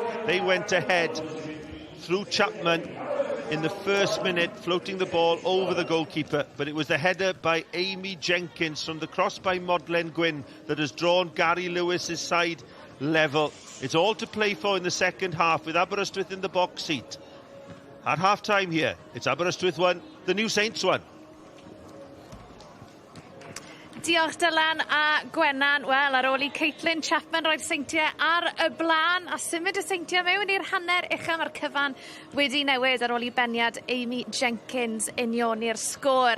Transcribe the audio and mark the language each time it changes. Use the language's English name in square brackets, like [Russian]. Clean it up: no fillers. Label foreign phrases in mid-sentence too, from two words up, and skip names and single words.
[English] They went ahead through Chapman in the first minute, floating the ball over the goalkeeper. But it was the header by Amy Jenkins from the cross by Modlen Gwyn that has drawn Gary Lewis's side level. It's all to play for in the second half, with Aberystwyth in the box seat. At half-time here, it's Aberystwyth 1, the New Saints 1. [Welsh] Diolch Dylan a Gwennan. Wel, ar ôl I Caitlin Chapman roi'r seintiau ar y blaen a symud y seintiau mewn i'r hanner uchel. Mae'r cyfan wedi newid ar ôl I beniad Amy Jenkins union i'r sgôr.